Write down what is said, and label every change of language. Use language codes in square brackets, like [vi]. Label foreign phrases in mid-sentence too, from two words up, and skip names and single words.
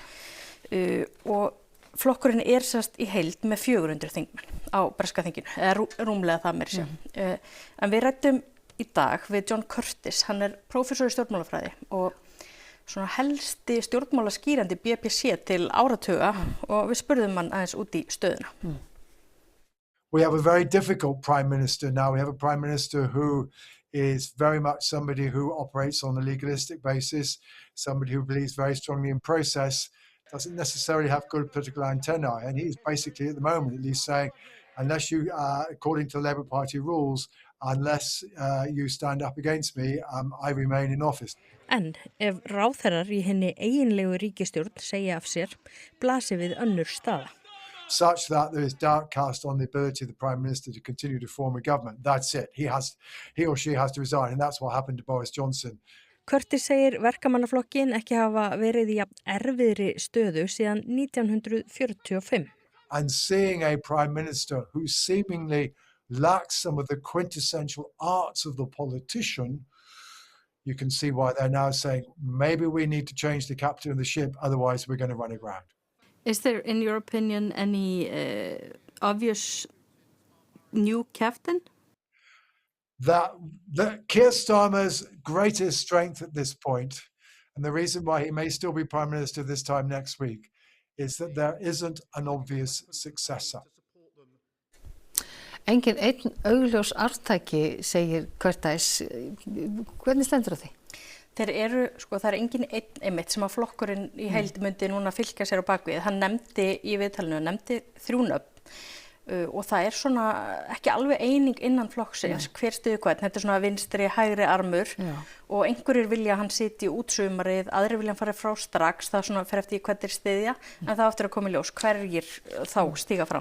[is] Og flokkurinn sérst í heild með 400 þingmenn á breska þinginu, eða rúmlega það meira segja. En við ræddum í dag við John Curtis, hann prófessor í stjórnmálafræði og helsti stjórnmálaskýrandi BBC til áratuga og við spurðum hann aðeins út í stöðuna. [en] We have a very difficult Prime Minister now. We have a Prime Minister who is very much somebody who operates on a legalistic basis, somebody who believes very strongly in process, doesn't necessarily have good political antennae. And he's basically, at the moment, at least saying, unless you, according to the Labour Party rules, unless you stand up against me, I remain in office. [is] En ef ráðherrar í hinni eiginlegu ríkisstjórn segja af sér, blasir við önnur staða. [en] Such that there is doubt cast on the ability of the Prime Minister to continue to form a government. That's it. He or she has to resign, and that's what happened to Boris Johnson. [is] Curtis segir verkamannaflokkin ekki hafa verið í erfiðri stöðu síðan 1945. [en] And seeing a Prime Minister who seemingly lacks some of the quintessential arts of the politician, you can see why they're now saying, maybe we need to change the captain of the ship, otherwise we're going to run aground. Is there, in your opinion, any obvious new captain? That Keir Starmer's greatest strength at this point, and the reason why he may still be Prime Minister this time next week, is that there isn't an obvious successor. [is] Engin einn augljós arftaki, segir Curtis. Hvernig stendur á því? Þeir það engin einn einmitt sem að flokkurinn í heild myndi núna fylgja sér á bakvið. Hann nefndi í viðtalinu, 3 nöfn. og það svona ekki alveg eining innan flokksins hver styður hvern, þetta svona vinstri, hægri armur og einhverjir vilja hann sitji út sumarið, aðrir vilja hann fara frá strax, það svona fer eftir hvernig styðja, en það aftur að koma í ljós hverjir þá stíga fram.